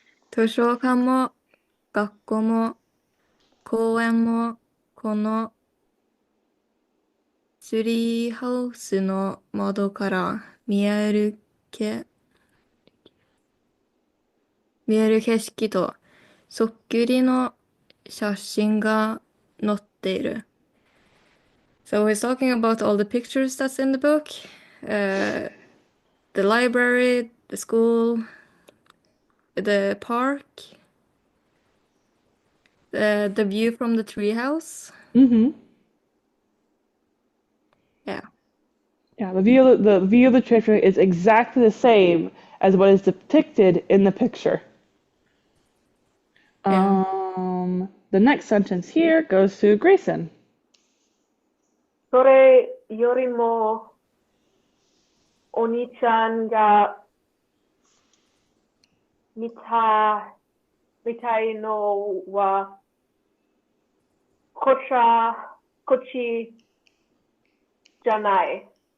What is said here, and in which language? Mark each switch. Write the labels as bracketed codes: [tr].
[ja] 図書館も学校も公園もこのツリーハウスの窓から見える景色とそっくりの写真が載っている。 [en] So he's talking about all the pictures that's in the book, the library, the school, the park, the view from the treehouse. Mm-hmm. Yeah. Yeah, the view of the treasure is exactly the same as what is depicted in the picture. Yeah. The next sentence here goes to Grayson. [ja] それよりも、お兄ちゃんが見たいのは、こっちじゃない。